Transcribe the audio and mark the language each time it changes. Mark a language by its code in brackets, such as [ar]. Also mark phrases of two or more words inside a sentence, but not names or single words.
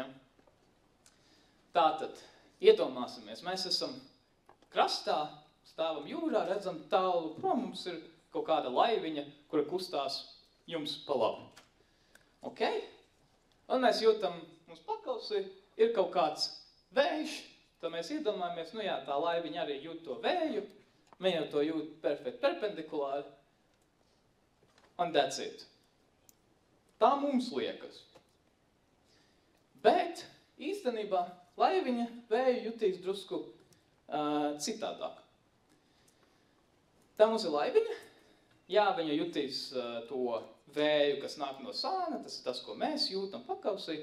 [lv] Tātad, iedomāsimies, mēs esam krastā, stāvam jūrā, redzam tālu prom, mums ir kaut kāda laiviņa, kura kustās jums pa labu. Ok? Un mēs jūtam, mums pakausī ir kaut kāds vējš, tad mēs iedomājamies, tā laiviņa arī jūt to vēju, viņa jau to jūt perfekti perpendikulāri, [en] and that's it. [lv] Tā mums liekas. Bet īstenībā laiviņa vēju jutīs drusku citādāk. Tā mums ir laiviņa. Jā, viņa jutīs to vēju, kas nāk no sāna, tas ir tas, ko mēs jūtam pakausī.